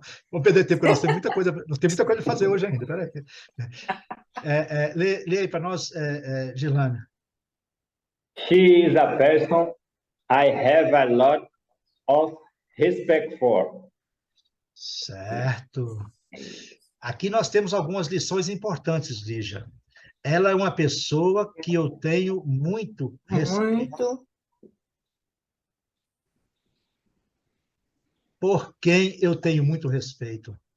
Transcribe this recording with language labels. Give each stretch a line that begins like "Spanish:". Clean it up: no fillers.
Portuguese: Vou perder tempo, porque nós temos muita coisa para fazer hoje ainda. Peraí. Lê aí para nós, Gilane.
English: She is a person I have a lot of respect for.
Portuguese: Certo. Aqui nós temos algumas lições importantes, Lígia. Ela é uma pessoa que eu tenho muito respeito. Muito. Por quem eu tenho muito respeito.